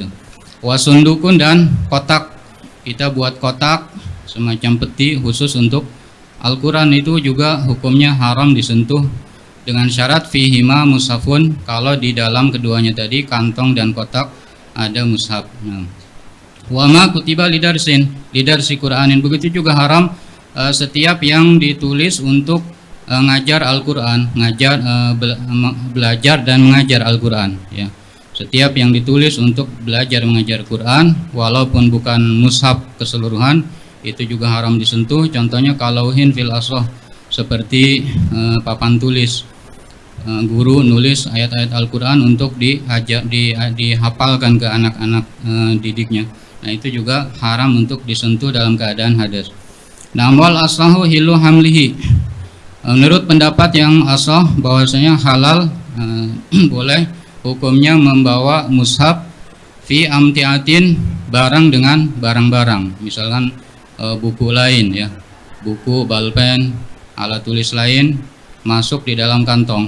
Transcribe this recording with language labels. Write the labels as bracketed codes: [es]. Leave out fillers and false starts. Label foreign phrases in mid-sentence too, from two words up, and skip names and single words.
[id] Wasundukun, dan kotak, kita buat kotak semacam peti khusus untuk Al-Quran, itu juga hukumnya haram disentuh dengan syarat [ar] فيهما مصحف, [id] kalau di dalam keduanya tadi, kantong dan kotak, ada mushaf. Nah, [ar] وما كتب لدرس، لدرس قرآن, [id] begitu juga haram setiap yang ditulis untuk ngajar Al-Quran, belajar dan mengajar Al-Quran ya. Setiap yang ditulis untuk belajar mengajar Quran, walaupun bukan mushaf keseluruhan, itu juga haram disentuh. Contohnya [ar] كلوح في الأسرة, [id] seperti papan tulis guru nulis ayat-ayat Al-Quran untuk dihafalkan ke anak-anak didiknya. Nah itu juga haram untuk disentuh dalam keadaan hadas. Nah [ar] والأصح حل حمله. [id] Menurut pendapat yang asah bahwasanya halal boleh hukumnya membawa mushaf [ar] في أمتعة, [id] barang dengan barang-barang, misalkan buku lain ya, buku, balpen, alat tulis lain masuk di dalam kantong.